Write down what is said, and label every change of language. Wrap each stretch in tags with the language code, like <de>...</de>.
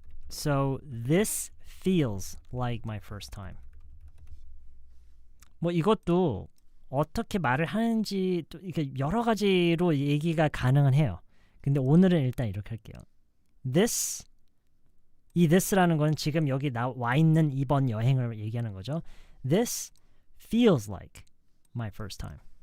<en>So this feels like my first time.</en> <ko>뭐 이것도 어떻게 말을 하는지 또 이렇게 여러 가지로 얘기가 가능은 해요. 근데 오늘은 일단 이렇게 할게요. This, 이 this라는 건 지금 여기 와 있는 이번 여행을 얘기하는 거죠.</ko> <en>This feels like my first time.</en>